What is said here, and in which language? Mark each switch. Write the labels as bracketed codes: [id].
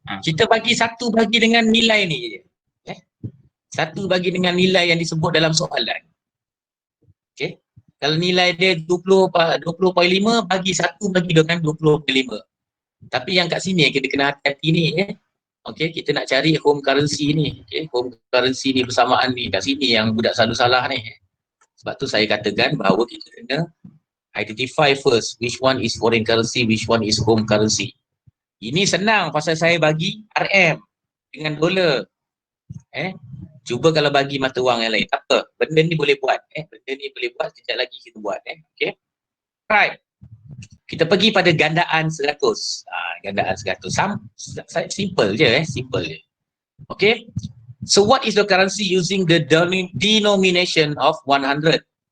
[ms] Kita bagi satu bagi dengan nilai ni je. Satu bagi dengan nilai yang disebut dalam soalan. Okay. Kalau nilai dia 20.5 bagi satu bagi dengan 20.5. Tapi yang kat sini kita kena hati-hati ni. Okay, kita nak cari home currency ni. Okay, home currency ni bersamaan ni. Kat sini yang budak selalu salah ni. Sebab tu saya katakan bahawa kita kena [en] identify first which one is foreign currency, which one is home currency. [ms] Ini senang pasal saya bagi RM dengan dolar. Cuba kalau bagi mata wang yang lain. Tak apa. Benda ni boleh buat. Benda ni boleh buat. Sekejap lagi kita buat. [en] Okay. Right. [ms] Kita pergi pada gandaan 100. Gandaan 100. Simple je. Simple je. Okay. [en] So what is the currency using the denomination of 100?